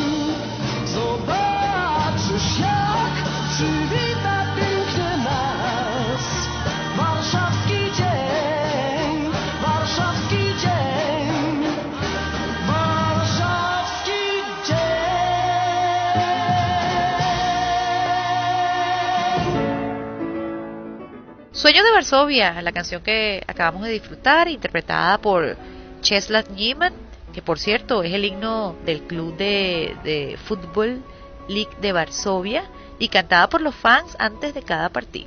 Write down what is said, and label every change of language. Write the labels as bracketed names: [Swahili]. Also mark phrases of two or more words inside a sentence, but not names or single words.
[Polish] Zobaczysz, jak przywita pięknie nas warszawski dzień, warszawski dzień, warszawski dzień. [Spanish] Sueño de Varsovia, la canción que acabamos de disfrutar, interpretada por Czesław Niemann, que por cierto es el himno del club de fútbol League de Varsovia y cantada por los fans antes de cada partido.